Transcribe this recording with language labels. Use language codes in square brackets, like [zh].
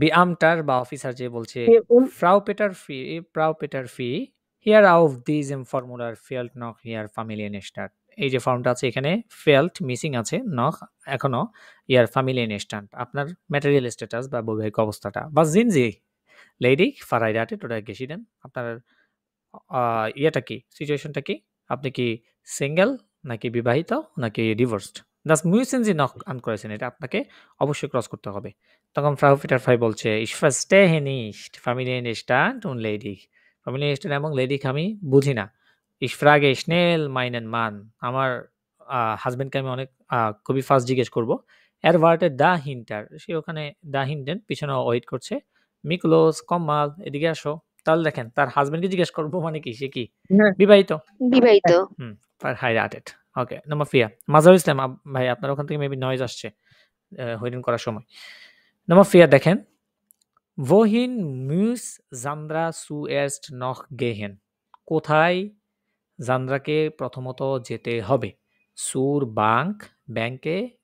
[de] Beamter [bn] বা officer যে বলছে [de] Frau Petervieh, hier auf diesem Formular fehlt noch Ihr Familienstand. [bn] এই যে ফর্মটা আছে এখানে fehlt মিসিং আছে noch এখনো Ihr Familienstand আপনার ম্যাটেরিয়াল স্ট্যাটাস বা বৈবাহিক অবস্থাটা। [de] Was sind Sie? Ledig, verheiratet oder geschieden? [bn] আপনার ইয়েটা কি? সিচুয়েশনটা কি? আপনি কি সিঙ্গেল নাকি বিবাহিত নাকি divorced? [de] Das müssen Sie noch ankreuzen [bn] এটা আপনাকে অবশ্যই ক্রস করতে হবে। তখন [de] Frau Peterfrei বলছে Ich verstehe nicht Familienstand und ledig. [bn] Familienstand এবং ledig আমি বুঝি না। [de] Ich frage schnell meinen Mann [bn] আমার হাজবেন্ডকে আমি অনেক খুবই ফাস্ট জিজ্ঞেস করব। [de] Er wartet dahinter [bn] সে ওখানে dahinten পিছনে ওয়েট করছে। [de] Miklos komm mal [bn] এদিকে আসো। তাহলে দেখেন তার হাজবেন্ডকে জিজ্ঞেস করব মানে কি? সে কি বিবাহিত? বিবাহিত। [de] verheiratet. [bn] ওকে, নাম্বার 4 মাজারুল ইসলাম ভাই আপনার ওখান থেকে মেবি নয়েজ আসছে হইরেন করার সময়। নাম্বার 4 দেখেন [de] wohin muss Sandra zuerst noch gehen? [bn] কোথায় জান্দ্রাকে প্রথমত যেতে হবে? [de] zur Bank [bn] ব্যাংকে